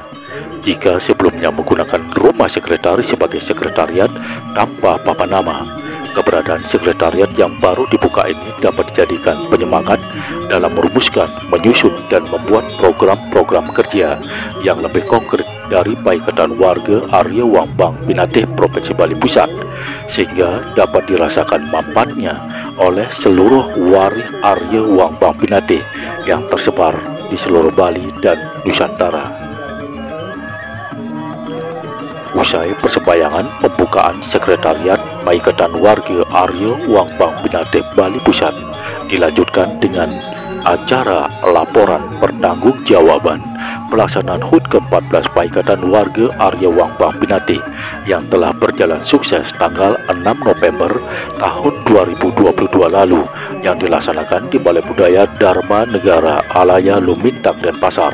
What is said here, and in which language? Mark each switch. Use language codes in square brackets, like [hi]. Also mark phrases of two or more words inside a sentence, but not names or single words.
[id] Jika sebelumnya menggunakan rumah sekretaris sebagai sekretariat tanpa papan nama, keberadaan sekretariat yang baru dibuka ini dapat dijadikan penyemangat dalam merumuskan, menyusun, dan membuat program-program kerja yang lebih konkret dari Paikatan Warga Arya Wambang Pinati Provinsi Bali Pusat, sehingga dapat dirasakan manfaatnya oleh seluruh wari Arya Wambang Pinati yang tersebar di seluruh Bali dan Nusantara. Usai persembayangan pembukaan sekretariat Paikatan Warga Arya Wambang Pinati Bali Pusat dilanjutkan dengan acara laporan pertanggungjawaban pelaksanaan HUT ke-14 Paikatan Warga Arya Wambang Pinati yang telah berjalan sukses tanggal 6 November tahun 2022 lalu yang dilaksanakan di Balai Budaya Dharma Negara Alaya Lumintang Denpasar.